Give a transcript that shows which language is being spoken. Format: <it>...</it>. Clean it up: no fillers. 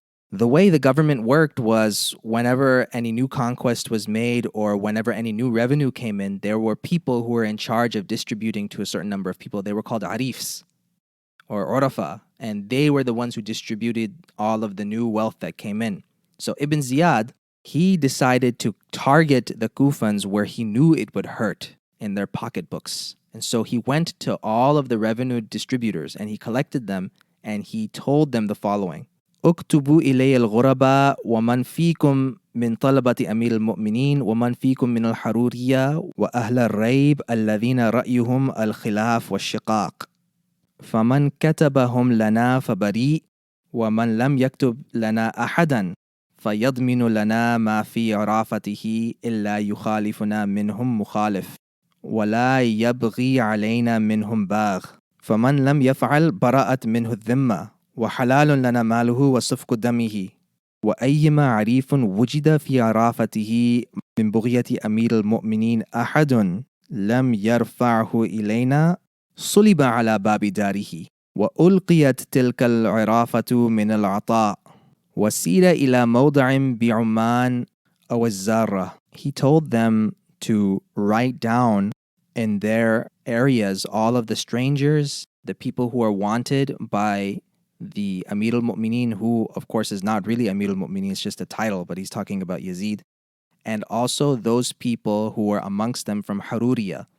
<en>The way the government worked was whenever any new conquest was made or whenever any new revenue came in, there were people who were in charge of distributing to a certain number of people. They were called arifs or urafa, and they were the ones who distributed all of the new wealth that came in. So Ibn Ziyad, he decided to target the Kufans where he knew it would hurt, in their pocketbooks. And so he went to all of the revenue distributors and he collected them and he told them the following.</en> <ar>اكتبوا إلي الغرباء ومن فيكم من طلبة أمير المؤمنين ومن فيكم من الحرورية وأهل الريب الذين رأيهم الخلاف والشقاق فمن كتبهم لنا فبريء ومن لم يكتب لنا أحدا فيضمن لنا ما في عرافته إلا يخالفنا منهم مخالف ولا يبغي علينا منهم باغ فمن لم يفعل براءت منه الذمة وحلال لنا ماله وسفك دمه وأيما عريف وجد في عرافته من بغية أمير المؤمنين أحد لم يرفعه إلينا صلب على باب داره وألقيت تلك العرافة من العطاء وسير إلى موضع بعمان أو الزارة.</ar> <en>He told them to write down in their areas all of the strangers, the people who are wanted by the Amir al-Mu'mineen, who of course is not really Amir al-Mu'mineen, it's just a title, but he's talking about Yazid, and also those people who were amongst them from Haruriya.</en>